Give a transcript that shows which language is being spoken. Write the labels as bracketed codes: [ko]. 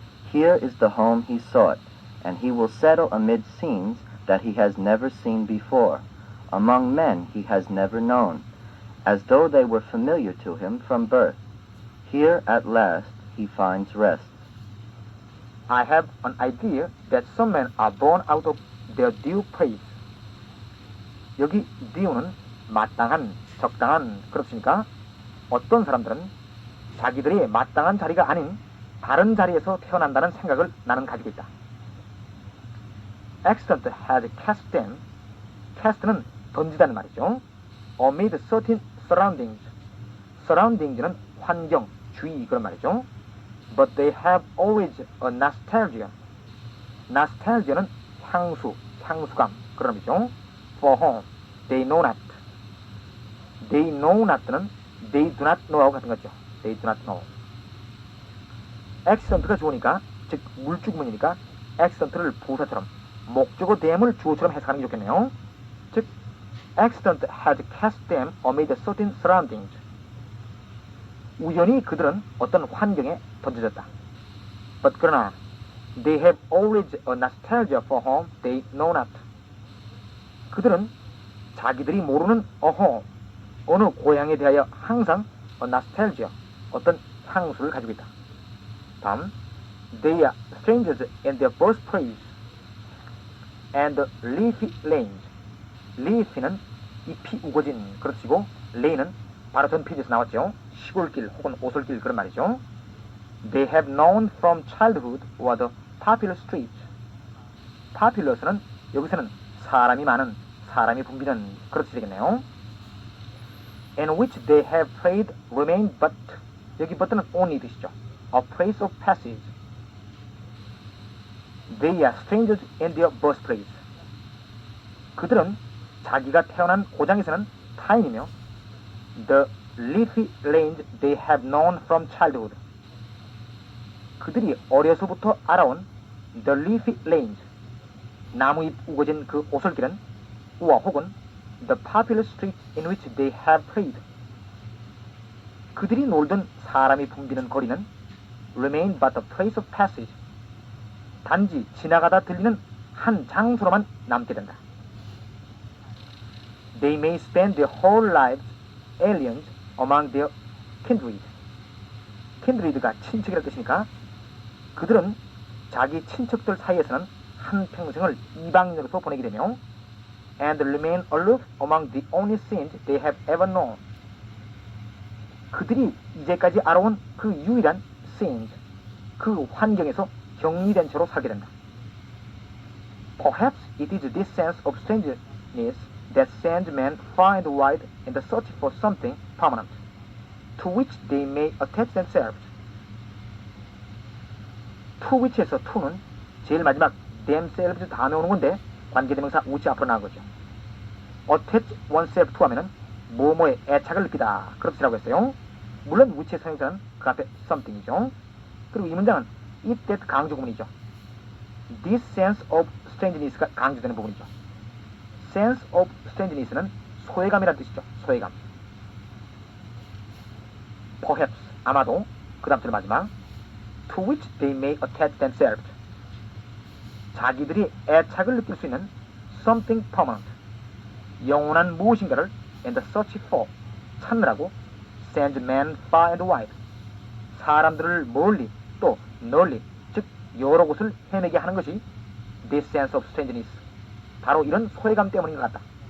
[en] Here is the home he sought, and he will settle amid scenes that he has never seen before, among men he has never known, as though they were familiar to him from birth. Here at last he finds rest. I have an idea that some men are born out of their due place. [ko] 여기 due는 마땅한, 적당한, 그렇습니까? 어떤 사람들은 자기들이 마땅한 자리가 아닌 다른 자리에서 태어난다는 생각을 나는 가지고 있다. [en] Accident has cast them. [ko] cast는 던지다는 말이죠. [en] Amid certain surroundings. [ko] surroundings는 환경, 주의 그런 말이죠. [en] But they have always a nostalgia. [ko] nostalgia는 향수, 향수감 그런 의미죠. [en] For whom they know not. They know not [ko] 는 [en] they do not know [ko] 하고 같은 거죠. [en] They do not know. [ko] accident가 좋으니까, 즉 물주구문이니까 accident를 부사처럼 목적어 대물 주어처럼 해석하는 게 좋겠네요. [en] 즉 accident has cast them amid certain surroundings. [ko] 우연히 그들은 어떤 환경에 던져졌다. [en] But 그러나 they have always a nostalgia for home they know not. [ko] 그들은 자기들이 모르는 어느 고향에 대하여 항상 [en] a nostalgia, [ko] 어떤 향수를 가지고 있다. [en] 다음, they are strangers in their birthplace and leafy lanes. [ko] leafy는 잎이 우거진 그렇지고 lane은 바로 전 페이지에서 나왔죠. 시골길 혹은 오솔길 그런 말이죠. [en] They have known from childhood or the popular streets. [ko] populous는 여기서는 사람이 많은, 사람이 붐비는 그렇지 되겠네요. [en] In which they have played remain but, [ko] 여기 but는 only 뜻이죠. [en] A place of passage. They are strangers in their birthplace. [ko] 그들은 자기가 태어난 고장에서는 타인이며 [en] the leafy lanes they have known from childhood. [ko] 그들이 어려서부터 알아온 [en] the leafy lanes, [ko] 나무잎 우거진 그 오솔길은 우와 혹은 [en] the popular streets in which they have played. [ko] 그들이 놀던 사람이 붐비는 거리는 [en] remain but a place of passage. [ko] 단지 지나가다 들리는 한 장소로만 남게 된다. [en] They may spend their whole lives aliens among their kindred. [ko] kindred가 친척이라는 뜻이니까 그들은 자기 친척들 사이에서는 한 평생을 이방인으로서 보내게 되며 [en] and remain aloof among the only scenes they have ever known. [ko] 그들이 이제까지 알아온 그 유일한 scenes, 그 환경에서 격리된 채로 살게 된다. [en] Perhaps it is this sense of strangeness that sends men far and wide in the search for something permanent, to which they may attach themselves. [ko] to which에서 to는 제일 마지막 themselves 다음에 오는 건데 관계대명사 which 앞으로 나온 거죠. attach oneself to 하면은 뭐뭐에 애착을 느끼다 그렇지라고 했어요. 물론 which의 사용자는 그 앞에 something이죠. 그리고 이 문장은 it that 강조 구문이죠. [en] this sense of strangeness [ko] 가 강조되는 부분이죠. [en] sense of strangeness [ko] 는 소외감이라는 뜻이죠. 소외감. perhaps 아마도 그 다음 줄 마지막 [en] to which they may attach themselves. [ko] 자기들이 애착을 느낄 수 있는 [en] something permanent, [ko] 영원한 무엇인가를 [en] in the search for, [ko] 찾느라고 [en] send men far and wide, [ko] 사람들을 멀리 또 널리, 즉 여러 곳을 헤매게 하는 것이 [en] this sense of strangeness, [ko] 바로 이런 소외감 때문인 것 같다.